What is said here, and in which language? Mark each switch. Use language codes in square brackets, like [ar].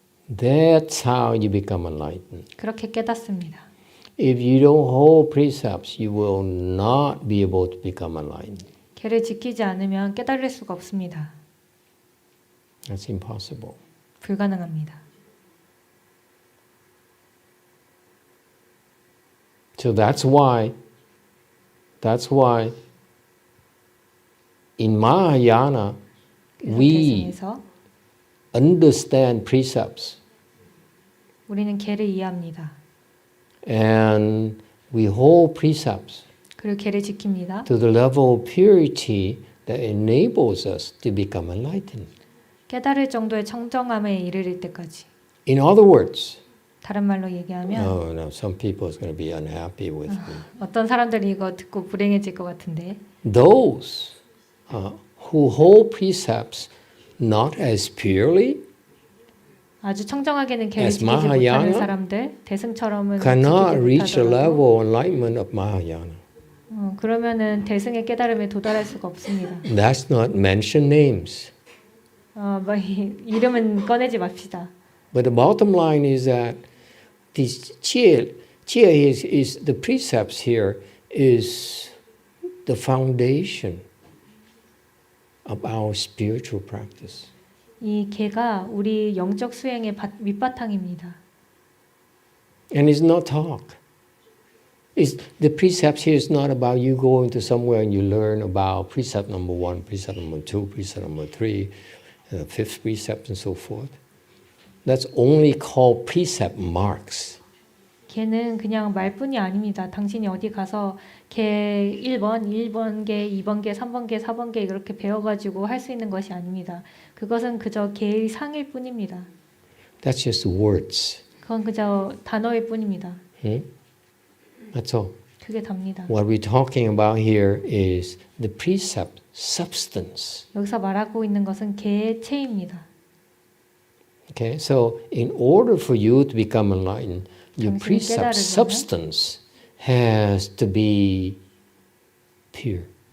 [en] That's how you become enlightened. [ko] 그렇게 깨닫습니다. [en] If you don't hold precepts, you will not be able to become enlightened. [ko] 계를 지키지 않으면 깨달을 수가 없습니다. [en] That's impossible. [ko] 불가능합니다. [en] So that's why in Mahayana we [ko] 대승에서 [en] understand precepts [ko] 우리는 계를 이해합니다. [en] and we hold precepts [ko] 그리고 계를 지킵니다. [en] to the level of purity that enables us to become enlightened. [ko] 깨달을 정도의 청정함에 이르를 때까지. [en] In other words, [ko] 다른 말로 얘기하면 [en] no, some people is going to be unhappy with me. [ko] 어떤 사람들이 이거 듣고 불행해질 것 같은데 [en] Those who hold precepts not as purely [ko] 아주 청정하게는 계를 [en] as [ko] 지키지 못하는 [en] Mahayana [ko] 사람들 대승처럼은 [en] cannot [ko] 지키지 [en] reach the [ko] 못하더라도 [en] level of enlightenment of Mahayana. [ko] 그러면은 대승의 깨달음에 도달할 수가 없습니다. [en] Let's not mention names. [ko] 뭐 이름은 꺼내지 맙시다. [en] But the bottom line is that this Qi is the precepts here is the foundation of our spiritual practice. [ko] 이 계가 우리 영적 수행의 밑바탕입니다. [en] And it's not talk. The precepts here is not about you going to somewhere and you learn about precept number 1, precept number 2, precept number 3, fifth precept and so forth. That's only called precept marks. [ko] 걔는 그냥 말뿐이 아닙니다. 당신이 어디 가서 걔 1번, 1번계, 2번계, 3번계, 4번계 이렇게 배워가지고 할 수 있는 것이 아닙니다. 그것은 그저 걔의 상일 뿐입니다. [en] That's just words. [ko] 그건 그저 단어일 뿐입니다. [en] That's all. [ko] 그게 답니다. [en] What we're talking about here is the precept substance. [ko] 여기서 말하고 있는 것은 걔의 체입니다. [en] Okay, so in order for you to become enlightened, your [ko] 당신이 [en] precept [ko] 깨달으려면 [en] substance has to be pure.